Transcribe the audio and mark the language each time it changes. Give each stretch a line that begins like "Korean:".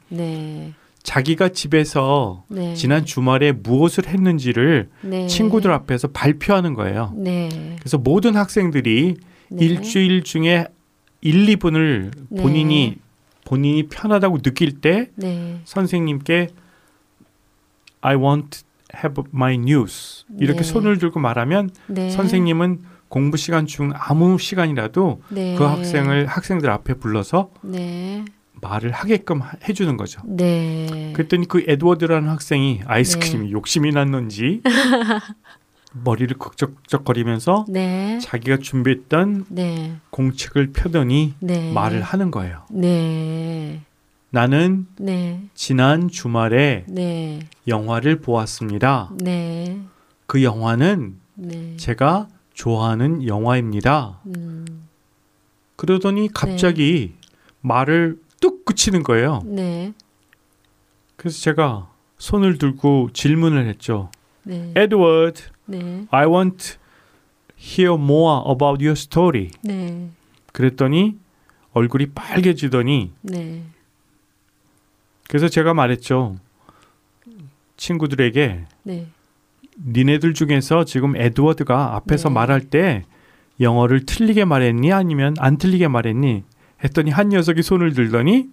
Korean: 네. 자기가 집에서 네. 지난 주말에 무엇을 했는지를 네. 친구들 앞에서 발표하는 거예요. 네. 그래서 모든 학생들이 네. 일주일 중에 1, 2분을 네. 본인이 편하다고 느낄 때 네. 선생님께
English: I want to have my news
Korean: 이렇게 네. 손을 들고 말하면 네. 선생님은 공부 시간 중 아무 시간이라도 네. 그 학생들 앞에 불러서 네. 말을 하게끔 해주는 거죠. 네. 그랬더니 그 에드워드라는 학생이 아이스크림이 네. 욕심이 났는지 머리를 극적거리면서 네. 자기가 준비했던 네. 공책을 펴더니 네. 말을 하는 거예요. 네. 나는 네. 지난 주말에 네. 영화를 보았습니다. 네. 그 영화는 네. 제가 좋아하는 영화입니다. 그러더니 갑자기 네. 말을 뚝 그치는 거예요. 네. 그래서 제가 손을 들고 질문을 했죠. 네. Edward, 네.
English: I want to hear more about your story.
Korean: 네. 그랬더니 얼굴이 빨개지더니 네. 그래서 제가 말했죠. 친구들에게 네. 니네들 중에서 지금 에드워드가 앞에서 네. 말할 때 영어를 틀리게 말했니 아니면 안 틀리게 말했니 했더니 한 녀석이 손을 들더니